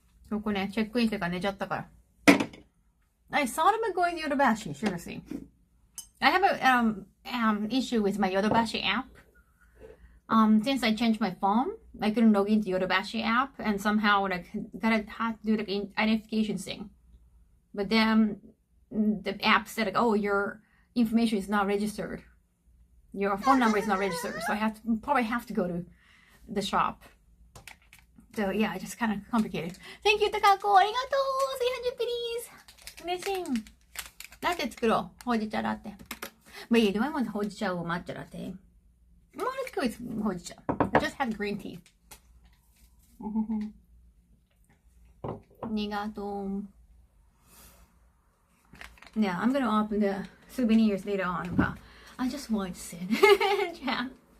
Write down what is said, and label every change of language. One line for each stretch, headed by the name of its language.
Japanese: そこね、チェックインしてから寝ちゃったから。
English: I thought about going to Yodobashi, seriously. I have a issue with my Yodobashi app. Since I changed my phone, I couldn't log into Yodobashi app, and somehow like had to do like an identification thing. But then the app said like, oh, your information is not registered. Your phone number is not registered, so I probably have to go to the shop. So yeah, it's just kind of complicated. Thank you, Takako. Arigato. 300 please.
Japanese: 嬉しい。ラテ作ろう。ほうじ茶ラテ。
English: But yeah, do I want ほうじ茶 or matcha latte? Well, let's go with ほうじ茶. I just had green tea.
Japanese: ありがとう.
English: Yeah, I'm gonna open the souvenirs later on, but I just want to sit and chat.